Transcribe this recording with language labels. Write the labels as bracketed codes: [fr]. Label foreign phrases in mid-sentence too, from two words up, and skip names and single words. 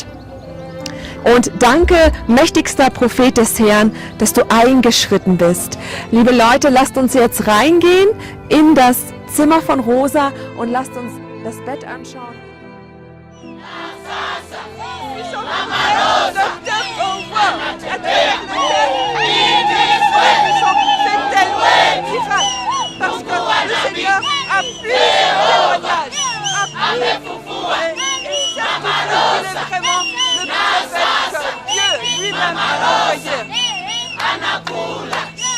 [de] Und danke, mächtigster Prophet des Herrn, dass du eingeschritten bist. Liebe Leute, lasst uns jetzt reingehen in das Zimmer von Rosa und lasst uns das Bett anschauen. [fr] Parce que le Seigneur a plusieurs témoignages, et certifie qu'il est vraiment le prophète que Dieu lui-même a envoyé.